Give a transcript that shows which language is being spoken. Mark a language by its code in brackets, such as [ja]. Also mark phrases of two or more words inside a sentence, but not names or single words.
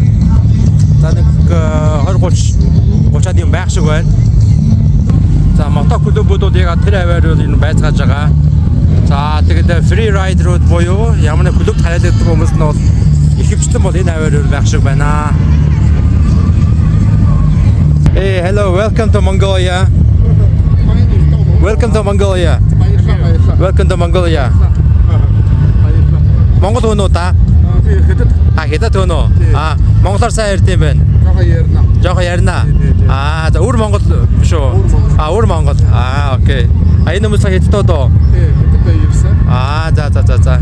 [mn] За нэг 20-30 байх шиг байна. За мотоклубуудууд яг тэр аваар энэ байцгааж байгаа. За тэгээд free rider-ууд буюу ямар нэг клуб хараалдаг хүмүүс нь бол ихэвчлэн бол энэ аваар байх шиг байна. [en] Hey, hello, welcome to Mongolia. Welcome to Mongolia. Welcome to Mongolia. [mn] Монгол өнөө та? Хятад өнөө. Монголоор сайн ярьд юм байна. Жохо ярина. За өөр Монгол биш үү? Өөр Монгол. Окей. Энэ хүмүүс хятадууд уу? За.